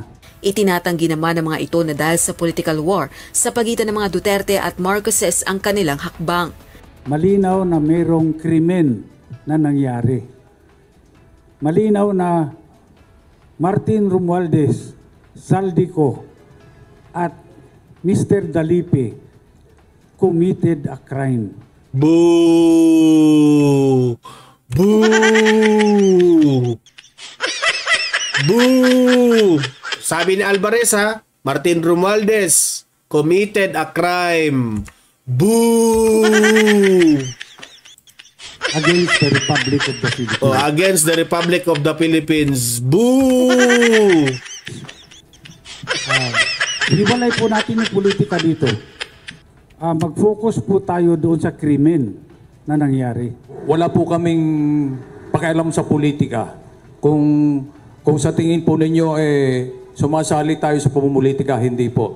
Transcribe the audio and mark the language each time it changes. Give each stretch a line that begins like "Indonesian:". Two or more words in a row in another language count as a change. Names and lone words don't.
Filipino: Itinatanggi naman ng mga ito na dahil sa
English: political war
Filipino: sa pagitan ng mga Duterte at Marcoses ang kanilang hakbang. Malinaw na mayroong krimen na nangyari. Malinaw na Martin Romualdez, Zaldico at Mr.
English: Dalipe committed a crime. Boo! Boo! Boo!
Filipino: Sabi ni
English: Alvarez Martin Romualdez committed a crime. Boo! Against the Republic of the Philippines. Oh, against the Republic of the Philippines. Boo!
Filipino: Hiwalay po natin yung politika dito. Mag-focus po tayo doon sa krimen na nangyari. Wala po kaming pakialam sa politika. Kung sa tingin po ninyo sumasali tayo sa pamumulitika, hindi po.